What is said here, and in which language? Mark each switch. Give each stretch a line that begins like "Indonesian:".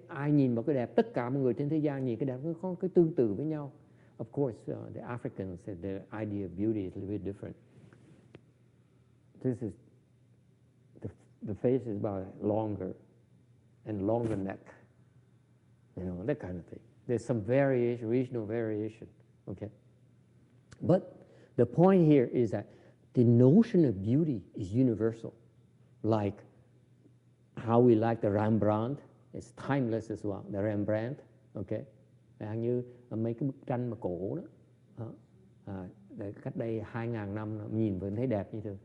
Vietnamese: Ai nhìn vào cái đẹp, tất cả mọi người trên thế gian nhìn cái đẹp, nó có cái tương tự với nhau.
English: Of course, the Africans, their idea of beauty is a little bit different. This is the face is about longer and longer neck, that kind of thing. There's some variation, regional variation, okay? But the point here is that the notion of beauty is universal. Like how we like the Rembrandt, it's timeless as well, the Rembrandt, okay?
Vietnamese: Như mấy cái bức tranh mà cổ đó. Cách đây 2.000 năm nhìn vẫn thấy đẹp như thường.